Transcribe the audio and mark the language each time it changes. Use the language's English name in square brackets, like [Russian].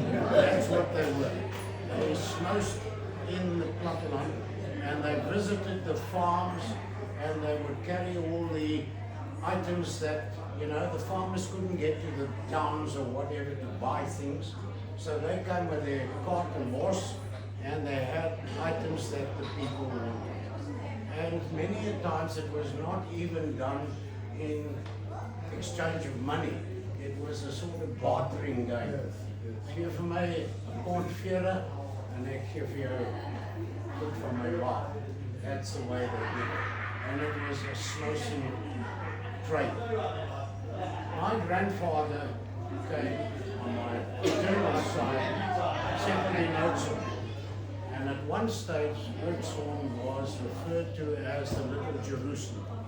[English] That's what they were. They smoosed in the platteland and they visited the farms and they would carry all the items that, the farmers couldn't get to the towns or whatever to buy things. So they came with their cart and horse and they had items that the people wanted. And many a times it was not even done in exchange of money. It was a sort of bartering game. [Afrikaans] Gee vir my 'n pond vere en ek gee vir jou goed van my wa. [English] That's the way they did it. And it was a smoking trade. My grandfather came on my paternal side, settled in Oudtshoorn. And at one stage, Oudtshoorn was referred to as the Little Jerusalem.